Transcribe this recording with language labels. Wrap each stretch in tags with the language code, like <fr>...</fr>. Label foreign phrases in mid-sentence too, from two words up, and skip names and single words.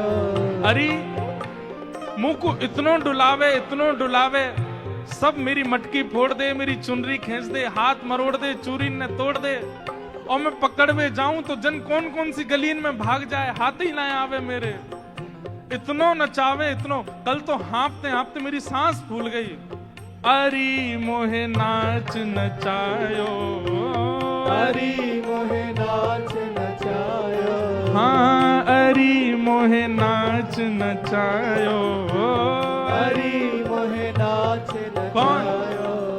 <bra>अरे मुंह को इतनो डुलावे, इतनो डुलावे, सब मेरी मटकी फोड़ दे, मेरी चुनरी खींच दे, हाथ मरोड़ दे, चूरी न तोड़ दे, और मैं पकड़ में जाऊं तो जन कौन कौन सी गलीन में भाग जाए, हाथ ही ना आवे मेरे। इतनो नचावे इतनो, कल तो हाँफते हाँफते मेरी सांस फूल गई। अरे मोहे नाच नचायो, हरी मोहे नाच नचायो, हाँ अरे मोहे नाच नचायो, हरी मोहे नाच नचायो,</bra>